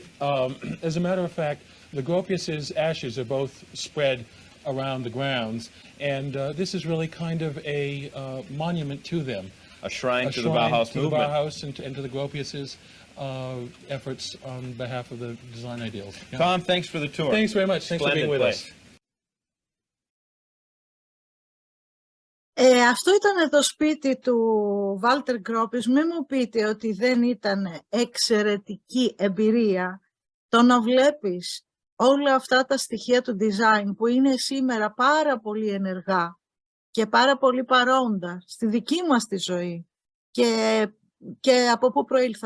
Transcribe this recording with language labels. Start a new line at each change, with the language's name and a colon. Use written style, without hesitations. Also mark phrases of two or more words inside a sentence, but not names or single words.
English: As a matter of fact, the Gropius's ashes are both spread around the grounds, and this is really kind of a monument to them. A shrine to the Bauhaus movement. To the Bauhaus and to the Gropius's efforts on behalf of the design ideals. Yeah. Tom, thanks for the tour. Thanks very much. Thanks for being with us.
Greek: Αυτό ήταν το σπίτι του Βάλτερ Γκρόπιους. Μην μου πείτε ότι δεν ήταν εξαιρετική εμπειρία το να βλέπεις όλα αυτά τα στοιχεία του design που είναι σήμερα πάρα πολύ ενεργά και πάρα πολύ παρόντα στη δική μας τη ζωή και από πού προήλθαν.